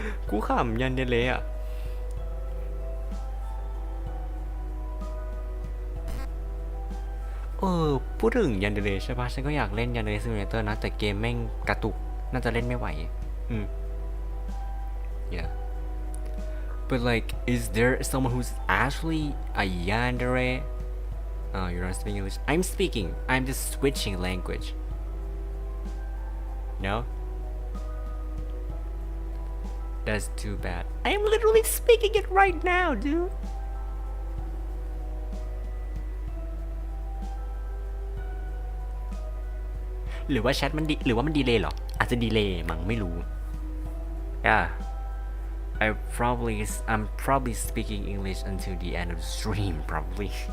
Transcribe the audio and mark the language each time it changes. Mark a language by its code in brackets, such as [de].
[th] กูขำยันเดเล่อะพูดถึงยันเดเล่ใช่ปะฉันก็อยากเล่นยันเดเล่ซิมูเลเตอร์นะแต่เกมแม่งกระตุกน่าจะเล่นไม่ไหว [en] yeah but like is there someone who's actually a yandere Oh, you're not speaking English. I'm speaking. I'm just switching language. No? That's too bad. I'm literally speaking it right now, dude. [th] หรือว่าแชทมันหรือว่ามันดีเลย์หรออาจจะดีเลย์มั้งไม่รู้ [en] Yeah. I'm probably speaking English until the end of the stream, probably.